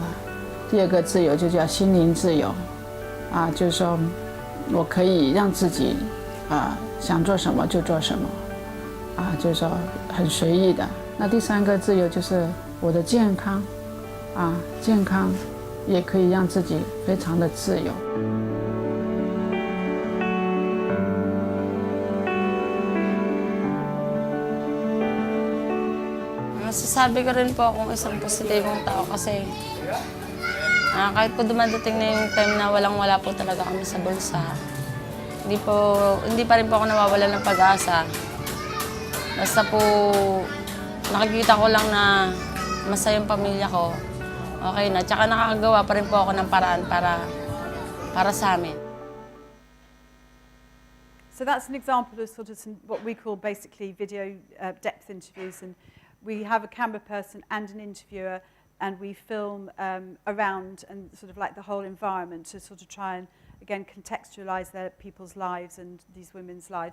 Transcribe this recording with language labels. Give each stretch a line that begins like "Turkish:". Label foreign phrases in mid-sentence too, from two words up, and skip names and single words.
Chinese: 第2个自由就叫心灵自由，就是说我可以让自己想做什么就做什么，就是说很随意的。那第3个自由就是我的健康，健康也可以让自己非常的自由。
Filipino: Masasabi ko rin po akong isang positibong tao kasi kahit po dumadating na yung time na walang-wala po talaga kami sa bulsa, hindi pa rin po ako nawawalan ng pag-asa. Basta po nakikita ko lang na masaya yung pamilya ko, okay na. Tsaka nakakagawa pa rin po ako ng paraan para sa amin.
English: So that's an example of sort of what we call basically video depth interviews. And we have a camera person and an interviewer, and we film around and sort of like the whole environment to sort of try and, again, contextualize people's lives and these women's lives.